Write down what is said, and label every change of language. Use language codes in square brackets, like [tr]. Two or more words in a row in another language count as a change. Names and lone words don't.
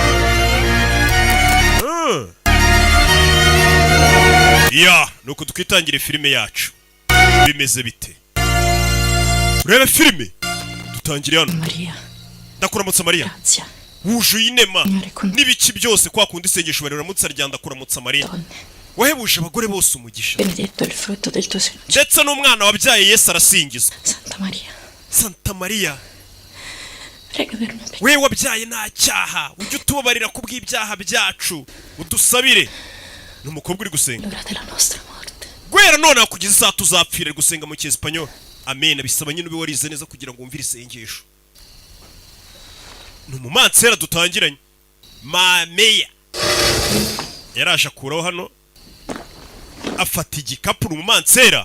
[rw] Nuko twitangira filime yacu bimeze bite? Urebe filime dutangire hano. Maria, ndakuramutsa Maria. Wujuye inema n'ibiki byose kwa kundi isengesho bari ramutsa rya ndakuramutsa Maria. Wahebuje abagore bose umugisha. [it] Benedetto il frutto del tuo seno. [rw] Ndetse n'umwana wabyaye Yesu arasingizwa. [it] Santa Maria. Santa Maria. Prega per noi. [rw] We wabyaye nta cyaha, ujye utubabarira kubw'ibyaha byacu, udusabire. N'umukobwa uri gusenga. [it] L'ora della nostra morte. [rw] Gwera none kugeza saa tuzapfira gusenga mu cyespanyo. Amen. Bisaba nyine ube warize neza kugira ngo umvire isengesho. Numumansera dutangiranye. Mameya. Yaraje akuraho hano. Afata igikapu n'umumansera.